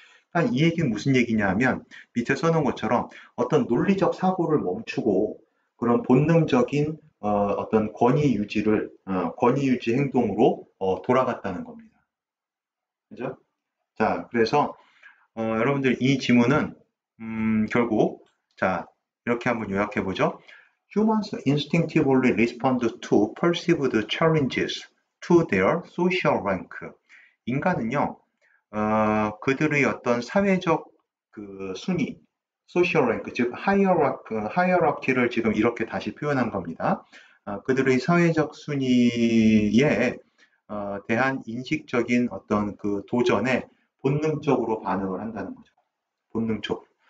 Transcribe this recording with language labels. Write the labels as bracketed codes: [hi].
[ko] 그러니까 이 얘기는 무슨 얘기냐 하면 밑에 써놓은 것처럼 어떤 논리적 사고를 멈추고 그런 본능적인 어떤 권위 유지 행동으로 돌아갔다는 겁니다. 그죠? 자, 그래서 여러분들 이 지문은 결국 자, 이렇게 한번 요약해 보죠. [en] Humans instinctively respond to perceived challenges to their social rank. [ko] 인간은요, 그들의 어떤 사회적 그 순위, [en] social rank, [ko] 즉 hierarchy를 지금 이렇게 다시 표현한 겁니다. 그들의 사회적 순위에 대한 인식적인 어떤 그 도전에 본능적으로 반응을 한다는 거죠. 본능적으로.